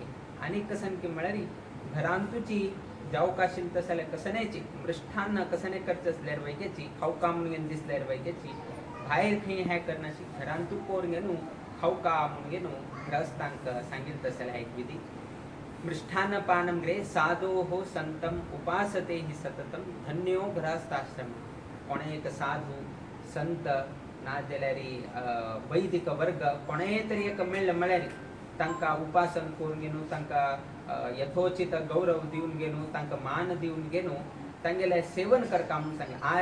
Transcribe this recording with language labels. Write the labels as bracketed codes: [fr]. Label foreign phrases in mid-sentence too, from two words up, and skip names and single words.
[kok] आनी कसन की म्हळ्यार घरांतूची जावक आशिल्ली तसले कसनेची मृष्ठान्न कसने करचे असल्यार वैकेची खावका म्हणून दिसल्यार वैकेची भायर खंय हे करनाशी घरांतू कोर घेवन खावका म्हणून घेवन ग्रहस्थांक सांगिल्लें तसले एक विधी. [sa] मृष्ठान्नपानं गृहे साधोः संतम उपासते हि सततम धन्यो गृहस्थाश्रम. [kok] कोणे एक साधू संत नादेल्यारी वैदिक वर्ग कोणे तरी एक मेळ्ळ्यारी तांकां उपासन करून घेनु तांकां यथोचित गौरव दिवन घेनु तांकां मान दिवन घेनु तांगेले सेवन करता म्हणून सांगले.